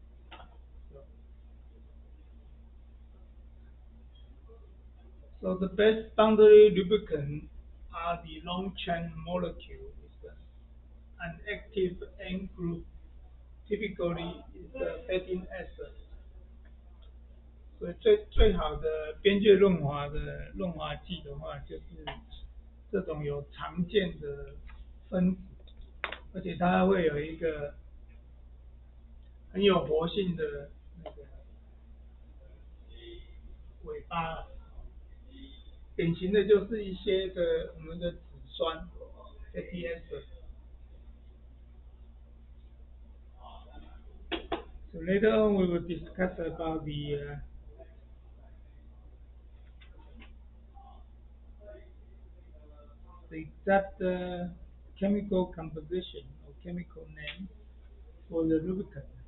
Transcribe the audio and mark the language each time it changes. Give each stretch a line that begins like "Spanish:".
English: So, so the best boundary lubricant are the long chain molecule with an active N group, typically is the fatty acid.
Chinese: 所以最好的边界润滑的润滑剂的话，就是这种有常见的分子，而且它会有一个很有活性的那个尾巴，典型的就是一些的我们的脂酸 fatty acid。
English: So later on we will discuss about the exact chemical composition or chemical name for the lubricant.